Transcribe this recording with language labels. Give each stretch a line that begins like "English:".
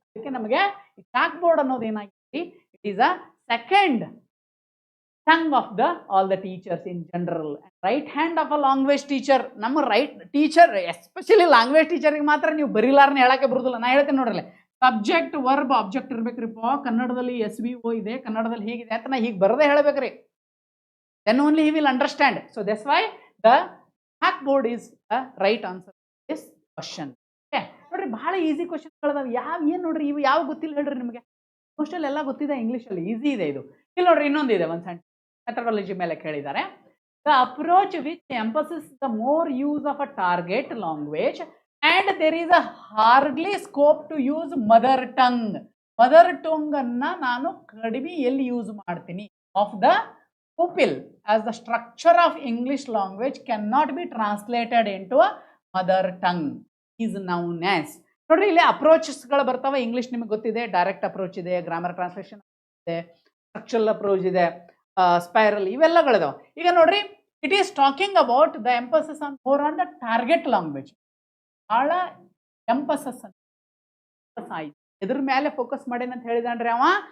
Kannada: ಅದಕ್ಕೆ ನಮಗೆ chalk board ಅನ್ನೋದು ಏನಾಗಿದೆ,
English: It is a second tongue of the all the teachers in general. Right hand of a language teacher.
Kannada: ನಮ್ಮ right teacher especially language ಟೀಚರ್ಗೆ ಮಾತ್ರ ನೀವು ಬರೀಲಾರನ್ನ ಹೇಳಕ್ಕೆ ಬರುದಿಲ್ಲ. ನಾ ಹೇಳ್ತೇನೆ ನೋಡ್ರಲ್ಲ, ಸಬ್ಜೆಕ್ಟ್ ವರ್ಬ್ ಆಬ್ಜೆಕ್ಟ್ ಇರ್ಬೇಕ್ರಿಪ್ಪ. ಕನ್ನಡದಲ್ಲಿ SVO ಇದೆ, ಕನ್ನಡದಲ್ಲಿ ಹೀಗಿದೆ ಅಂತ ನಾ ಹೀಗೆ ಬರದೇ ಹೇಳ್ಬೇಕ್ರಿ.
English: then only he will understand. So that's why the blackboard is a right answer to this question.
Kannada: Okay, ನೋಡ್ರಿ ಬಹಳ ಈಸಿ ಕ್ವಶನ್ಗಳಿದಾವೆ. ಏನು ನೋಡ್ರಿ, ಇವು ಯಾವ ಗೊತ್ತಿಲ್ಲ ಹೇಳ್ರಿ ನಿಮಗೆ. ಮೋಸ್ಟಲ್ಲಿ ಎಲ್ಲ ಗೊತ್ತಿದೆ, ಇಂಗ್ಲೀಷಲ್ಲಿ ಈಸಿ ಇದೆ ಇದು. ಇಲ್ಲಿ ನೋಡ್ರಿ ಇನ್ನೊಂದಿದೆ, ಒಂದು ಸೆಂಟೆನ್ಸ್ ಮೆಥಡಾಲಜಿ ಮೇಲೆ ಕೇಳಿದ್ದಾರೆ.
English: The approach which emphasis the more use of a target language and there is a hardly scope to use mother tongue.
Kannada: Mother tongue ಅನ್ನ ನಾನು ಕಡಿಮೆ ಎಲ್ಲಿ ಯೂಸ್ ಮಾಡ್ತೀನಿ.
English: Of the pupil as the structure of English language cannot be translated into a mother tongue is known as.
Kannada: ನೋಡ್ರಿ ಇಲ್ಲಿ ಅಪ್ರೋಚಸ್ಗಳು ಬರ್ತಾವೆ. English ನಿಮಗೆ ಗೊತ್ತಿದೆ, ಡೈರೆಕ್ಟ್ ಅಪ್ರೋಚ್ ಇದೆ, ಗ್ರಾಮರ್ ಟ್ರಾನ್ಸ್ಲೇಷನ್ ಇದೆ, ಸ್ಟ್ರಕ್ಚರಲ್ ಅಪ್ರೋಚ್ ಇದೆ, ಸ್ಪೈರಲ್, ಇವೆಲ್ಲಗಳಿದಾವೆ. ಈಗ ನೋಡ್ರಿ,
English: It is talking about the emphasis on more on the target language.
Kannada: ಬಹಳ ಎಂಪಸಸ್ ಎದ್ರ ಮೇಲೆ ಫೋಕಸ್ ಮಾಡೇನ ಅಂತ ಹೇಳಿದಾನ್ರಿ ಅವ.